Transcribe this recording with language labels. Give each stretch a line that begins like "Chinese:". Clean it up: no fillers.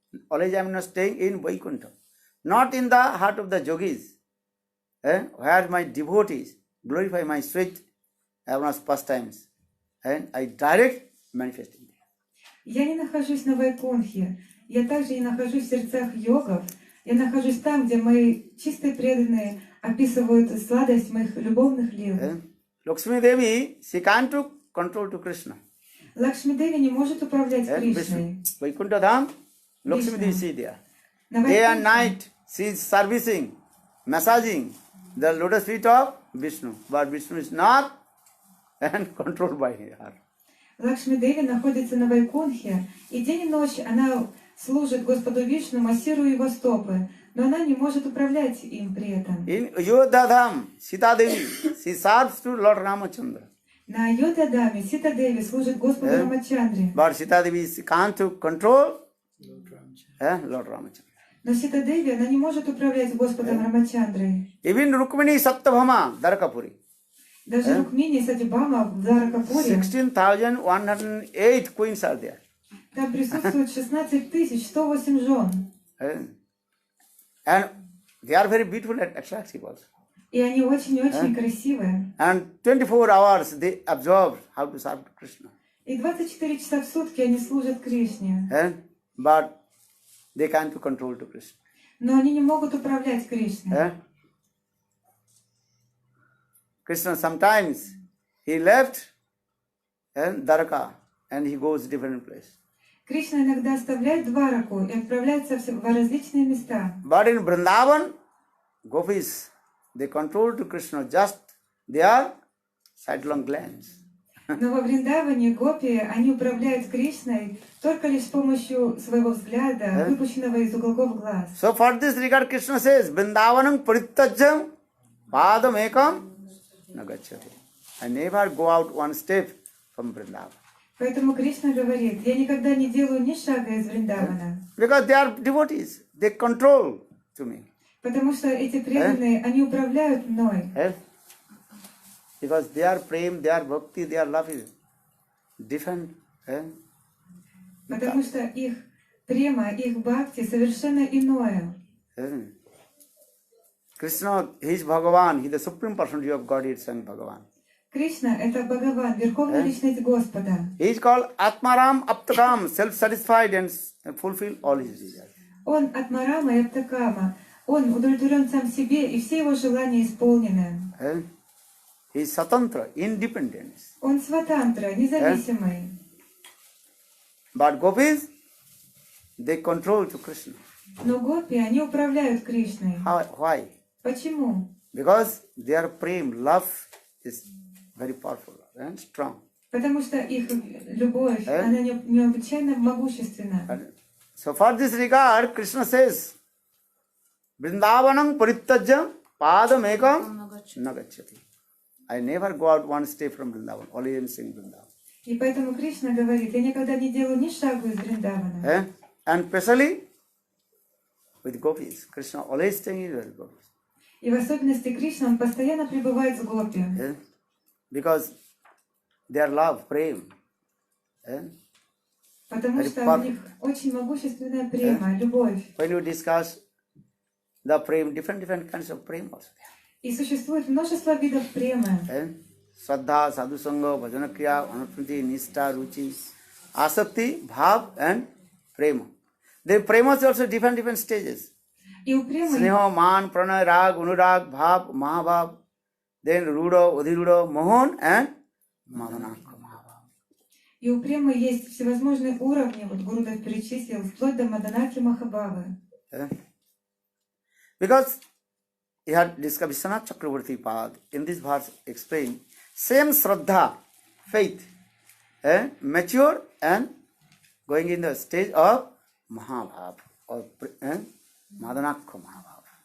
English: Always I am not staying in Vaikuntha, not in the heart of the yogis, where my devotees glorify my sweet Avana's pastimes, and I direct manifesting them.
Russian: Я не нахожусь на Вайкунхе, я также не нахожусь в сердцах йогов, я нахожусь там, где мои чистые преданные описывают сладость моих любовных лил.
English: Lakshmi Devi, she can't control to Krishna.
Russian: Лакшми Деви не может управлять Кришной.
English: Vaikuntha Dham, Lakshmi Devi is there.
Russian: На
English: Day and night she is servicing, massaging the lotus feet of Vishnu, but Vishnu is not and controlled by her.
Russian: Лакшми Деви находится на Вайкунхе, и день и ночь она служит Господу Вишну, массируя его стопы, но она не может управлять им при этом.
English: In Ayodhya Dham, Sita Devi, she serves to Lord Ramachandra.
Russian: На Айодхя-даме Сита Деви служит Господу Рамачандре,
English: But Sita Devi can't control Lord Ramachandra.
Russian: но Сита Деви она не может управлять Господом Рамачандрой.
English: Even Rukmini Satyabhama Dwarakapuri.
Russian: Даже Рукмини и Сатибама в Дваракапуре,
English: 16,108 queens are there.
Russian: там присутствует 16 108 жен.
English: And they are very beautiful and attractive also.
Russian: И они очень-очень красивые.
English: And 24 hours they observe how to serve Krishna.
Russian: И 24 часа в сутки они служат Кришне.
English: But they can't control to Krishna.
Russian: Но они не могут управлять Кришной.
English: Krishna sometimes he left Dwaraka and he goes different place.
Russian: Кришна иногда оставляет Двараку и отправляется в различные места.
English: But in Vrindavan, gopis, they control to Krishna just their sidelong glance.
Russian: Но во Вриндаване гопи, они управляют Кришной только лишь с помощью своего взгляда, выпущенного из уголков глаз.
English: So for this regard, Krishna says,
Sanskrit: Vrindavanam paritajyam padam ekam nagacchati.
English: I never go out one step from Vrindavan.
Russian: Поэтому Кришна говорит, я никогда не делаю ни шага из Вриндавана.
English: Because they are devotees, they control to me.
Russian: Потому что эти преданные, они управляют мной.
English: Because their prem, their bhakti, their love is different.
Russian: Потому что их према, их бхакти совершенно иное.
English: Krishna, he is Bhagavan, he is the supreme personality of Godhead, Sang Bhagavan.
Russian: Кришна — это Бхагаван, Верховная Личность Господа.
English: He is called Atmaram Aptakam, self-satisfied and fulfill all his desires.
Russian: Он Атмарама и Аптакама. Он удовлетворен сам себе, и все его желания исполнены.
English: He is Satantra, independent.
Russian: Он сватантра, независимый.
English: But gopis, they control to Krishna.
Russian: Но гопи, они управляют Кришной.
English: Why?
Russian: Почему?
English: Because their prem, love is very powerful and strong.
Russian: Потому что их любовь, она необычайно могущественна.
English: So for this regard, Krishna says,
Sanskrit: Vrindavanam parittajya padam ekam nagacchati.
English: I never go out one step from Vrindavan, only in sing Vrindavan.
Russian: И поэтому Кришна говорит, я никогда не делаю ни шагу из Вриндавана.
English: And especially with gopis, Krishna always staying with gopis.
Russian: И в особенности Кришна, он постоянно пребывает с гопи.
English: Because their love, prem.
Russian: Потому что у них очень могущественная према, любовь.
English: When you discuss the prem, different kinds of prem also there.
Russian: И существует множество видов премы.
Sanskrit: Sraddha, sadhusanga, bhajanakriya, anupriti, nishta, ruchi, asakti, bhav and prema.
English: The prema is also different stages.
Russian: И у премы
Sanskrit: Sneha, man, pranay, rag, anurag, bhav, mahabhav, then ruda, udhiruda, mohan and madhanaka mahabhav.
Russian: И у премы есть всевозможные уровни, вот Гурудев перечислил, вплоть до Маданаки Махабхавы.
English: Because he had discovered Vishwanath Chakravarti Pad in this verse explained same Sraddha, faith, mature and going in the stage of Mahabhav or Madhanakha Mahabhav.